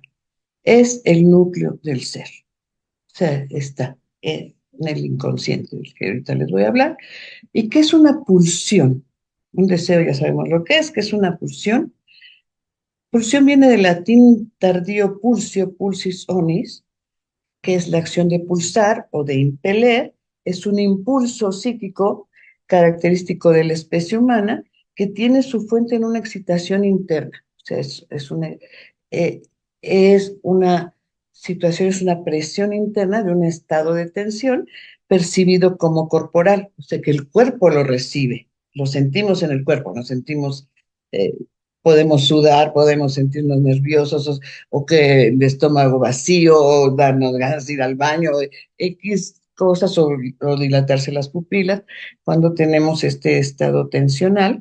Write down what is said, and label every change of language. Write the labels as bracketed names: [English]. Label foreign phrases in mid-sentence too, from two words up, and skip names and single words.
[Spanish] Es el núcleo del ser. O sea, está en el inconsciente, del que ahorita les voy a hablar. ¿Y qué es una pulsión? Un deseo, ya sabemos lo que es una pulsión. Pulsión viene del latín tardío pulsio, pulsis onis, que es la acción de pulsar o de impeler, es un impulso psíquico característico de la especie humana que tiene su fuente en una excitación interna. O sea, eh, es una situación, es una presión interna de un estado de tensión percibido como corporal, o sea, que el cuerpo lo recibe, lo sentimos en el cuerpo, nos sentimos, eh, podemos sudar, podemos sentirnos nerviosos, o que el estómago vacío, o darnos ganas de ir al baño, X cosas, o dilatarse las pupilas, cuando tenemos este estado tensional.